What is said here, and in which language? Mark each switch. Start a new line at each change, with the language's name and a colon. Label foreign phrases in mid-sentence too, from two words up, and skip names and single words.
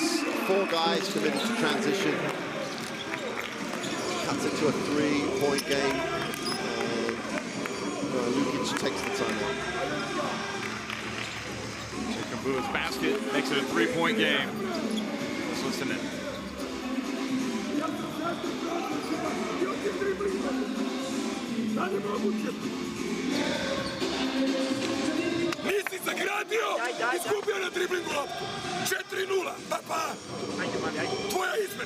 English: 4 guys committed to transition. Cuts it to a 3-point game. Lukic takes the timeout. Chikambu's basket makes it a 3-point game. Let's listen in.
Serbian: Nisi se gradio, izgubio na driblingu loptu. 4-0, pa. Tvoja izmena.